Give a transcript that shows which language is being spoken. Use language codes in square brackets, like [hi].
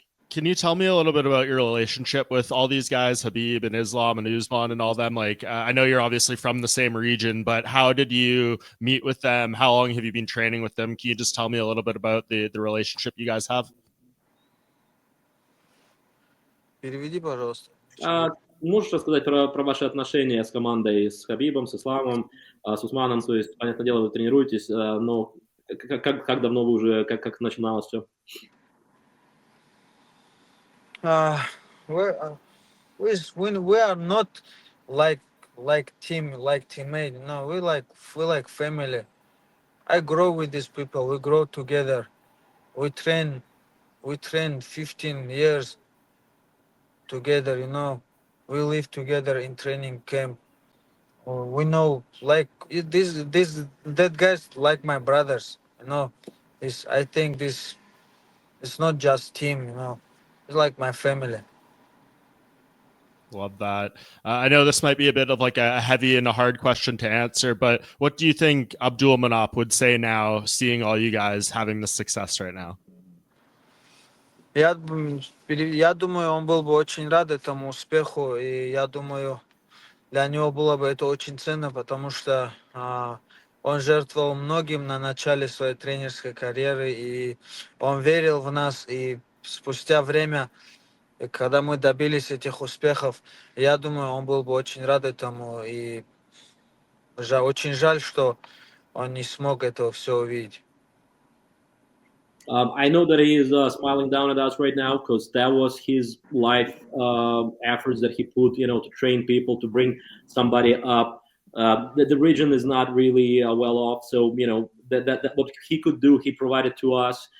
[en] Can you tell me a little bit about your relationship with all these guys, Habib and Islam and Usman and all them? Like, I know you're obviously from the same region, but how did you meet with them? How long have you been training with them? Can you just tell me a little bit about the relationship you guys have? [ru] Переведи, пожалуйста. Можешь рассказать про ваши отношения с командой, с Хабибом, с Исламом, с Усманом? То есть, понятное дело, вы тренируетесь, но как давно вы уже, как начиналось все? [en] We're, we are not like team, like teammate. No, we like family. I grow with these people. We grow together. We train 15 years together. We live together in training camp. We know like this that guys like my brothers. This I think this it's not just team. It's like my family. Love that. I know this might be a bit of like a heavy and a hard question to answer, but what do you think Abdul Manap would say now, seeing all you guys having this success right now? [ru] Я думаю, он был бы очень рад этому успеху, и я думаю, для него было бы это очень ценно, потому что он жертвовал многим на начале своей тренерской карьеры, и он верил в нас, и спустя время, когда мы добились этих успехов, я думаю, он был бы очень рад этому, и очень жаль, что он не смог этого все увидеть. [en] I know that he is smiling down at us right now because that was his life efforts that he put, to train people, to bring somebody up. The region is not really well off, so that what he could do, he provided to us.